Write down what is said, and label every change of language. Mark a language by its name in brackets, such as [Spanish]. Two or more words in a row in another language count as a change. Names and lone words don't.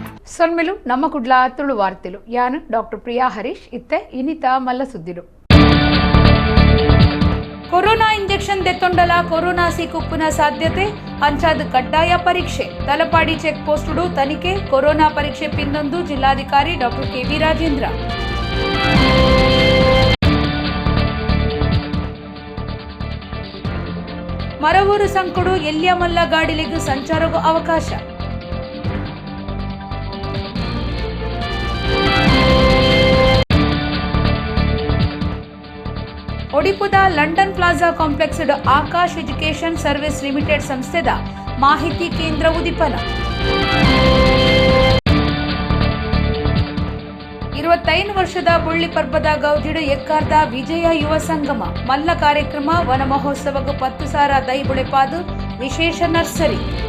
[Tulu] ಸೊನ್ಮೆಲು ನಮ್ಮ ಕುಡ್ಲ ತುಳು ವಾರ್ತೆಲು ಯಾನು ಡಾಕ್ಟರ್ ಪ್ರಿಯಾ ಹರೀಶ್ ಇತ್ತೆ ಇನಿತ ಮಲ್ಲ ಸುದ್ದಿಲು [English] corona injection [Tulu] ದೆತ್ತೊಂಡಲ ಕೊರೋನಾ ಸಿಕ್ಕುಪ್ಪುನ ಸಾಧ್ಯತೆ ಅಂಚಾದ ಕಡ್ಡಾಯ ಪರೀಕ್ಷೆ ತಲಪಾಡಿ ಚೆಕ್ ಪೋಸ್ಟುಡು ತನಿಖೆ ಕೊರೋನಾ ಪರೀಕ್ಷೆ ಪಿಂದೊಂದು ಜಿಲ್ಲಾಧಿಕಾರಿ ಡಾಕ್ಟರ್ ಕೆ.ವಿ. ರಾಜೇಂದ್ರ ಮರವೂರು ಸಂಕುಡು ಎಲ್ಯಮಲ್ಲ ಗಾಡಿಲೆಗ್ ಸಂಚಾರಗೂ ಅವಕಾಶ ಒಡಿಪುದ ಲಂಡನ್ ಪ್ಲಾಜಾ ಕಾಂಪ್ಲೆಕ್ಸ್ ಆಕಾಶ್ ಎಜುಕೇಷನ್ ಸರ್ವಿಸ್ ಲಿಮಿಟೆಡ್ ಸಂಸ್ಥೆದ ಮಾಹಿತಿ ಕೇಂದ್ರ ಉದಿಪನ 25 ವರ್ಷದ ಬುಳ್ಳಿ ಪರ್ಬದ ಗೌಜಿಡು ಎಕ್ಕಾರ್ದ ವಿಜಯ ಯುವ ಸಂಗಮ ಮಲ್ಲ ಕಾರ್ಯಕ್ರಮ ವನ ಮಹೋತ್ಸವಕ್ಕೆ 10,000 ದೈಬುಳೆಪಾದು ವಿಶೇಷ ನರ್ಸರಿ.